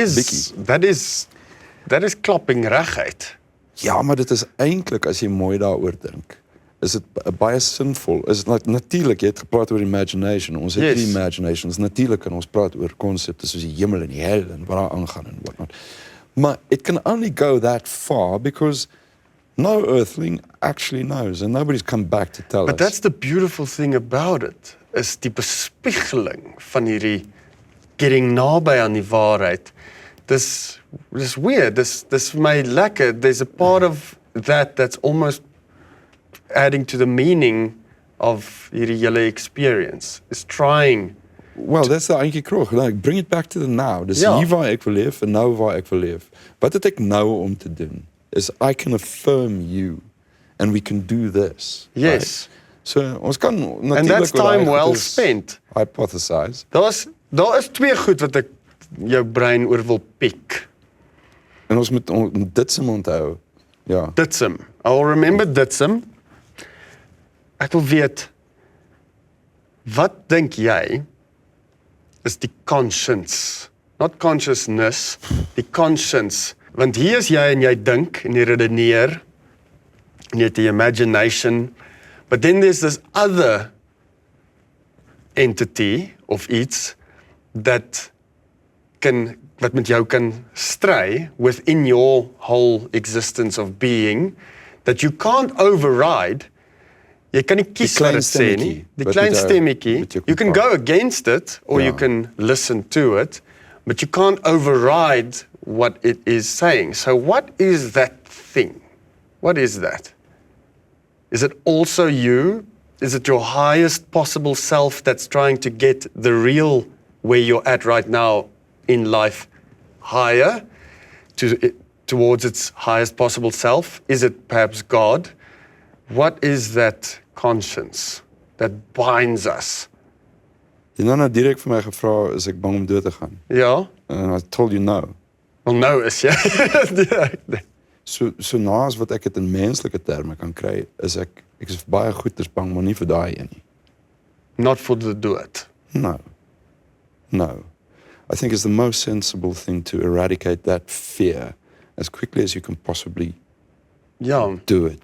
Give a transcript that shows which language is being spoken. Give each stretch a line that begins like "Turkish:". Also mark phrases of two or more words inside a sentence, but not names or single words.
English: That is
Afrikaans: klapping reguit. Ja, maar dit is eintlik, as jy mooi daaroor dink, is dit baie sinvol. Is dit natuurlik, jy het gepraat oor imagination. Ons het die imagination. Is natuurlik kan ons praat oor konsepte soos die hemel en die hel en wat daar aangaan en wat not.
English: Maar it can only go that far because no earthling actually knows and nobody's come back to tell But us. that's the beautiful thing about it,
Afrikaans: is die bespiegeling van hierdie getting naby aan die waarheid. Dis weird, dis vir my lekker.
English: There's a part of that that's almost adding to the meaning of
Afrikaans: hierdie hele
English: experience. Is trying. Well, that's the Auntie Krog. Like, bring it back to the now.
Afrikaans: Dis hier waar ek wil leef en nou waar ek wil leef. Wat het ek nou om te doen?
English: Is I can affirm you and we can do this. Yes. Right? So
Afrikaans: ons kan natuurlik
English: And that's time well spent. Hypothesize.
Afrikaans: Daar is twee goed wat ek jou brein oor wil piek. En ons moet dit se onthou. Ja. Ditsum.
English: I'll remember Ditsum.
Afrikaans: Ek wil weet, wat dink jy is die conscience?
English: Not consciousness,
Afrikaans: die conscience. Want hier is jy en jy dink en jy redeneer en jy het die imagination,
English: but then there's this other entity of
Afrikaans: iets wat met jou kan stry
English: within your whole existence of being that you can't override.
Afrikaans: Jy kan nie kies wat dit sê nie. Die klein stemmetjie.
English: You can go against it or you can listen to it, but you can't override what it is saying. So what is that thing? What is that? Is it also you? Is it your highest possible self that's trying to get the real where you're at right now in life higher towards its highest possible self? Is it perhaps God? What is that conscience that binds us?
Afrikaans: Jy nou direk vir my gevra, is ek bang om dood te gaan? Ja?
English: And I told you no.
Afrikaans: Wel nou is jy. So naas wat ek dit in menslike terme kan kry, is ek is baie goeders bang, maar nie vir daai een nie.
English: Not for the dood. No. I think it's the most sensible thing to eradicate that fear as quickly as you can possibly do it.